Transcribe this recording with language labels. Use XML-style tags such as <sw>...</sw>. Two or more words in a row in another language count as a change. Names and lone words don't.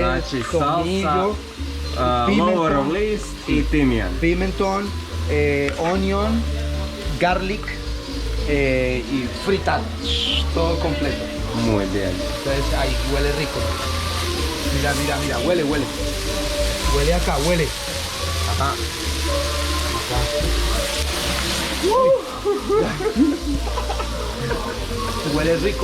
<bs>znači</bs> <es>tomillo,</es> <bs>lovorov list i timijan.</bs> <es>pimentón,</es> <en>onion, garlic</en> <es>y fritado. Todo completo. Muy bien. Entonces ahí huele rico. Mira, mira, mira, huele, huele. Huele acá, huele. Ajá. Huele rico.</es>